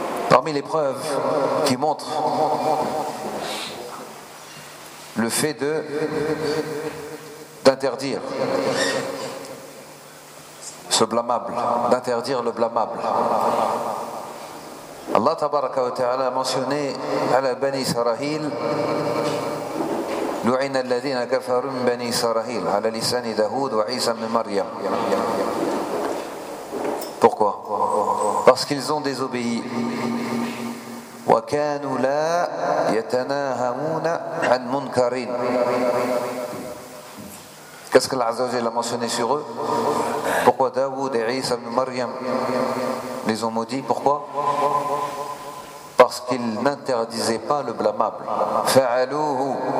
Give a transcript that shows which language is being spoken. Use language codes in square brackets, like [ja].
[fr] Parmi les preuves qui montrent le fait d'interdire ce blâmable, d'interdire le blâmable, Allah tabaraka wa ta'ala a mentionné à Bani Israël, [ar] لعن الذين كفروا من بني إسرائيل على لسان داود وعيسى بن مريم. [fr] Pourquoi? Parce qu'ils ont désobéi. [ar] وكانوا لا يتناهون عن منكرين. [fr] Qu'est-ce que l'Azza wa Jalla a mentionné sur eux? Pourquoi Daoud et Isa ibn Maryam les ont maudits? Pourquoi? Parce qu'ils n'interdisaient pas le blâmable. Fa'alouhu.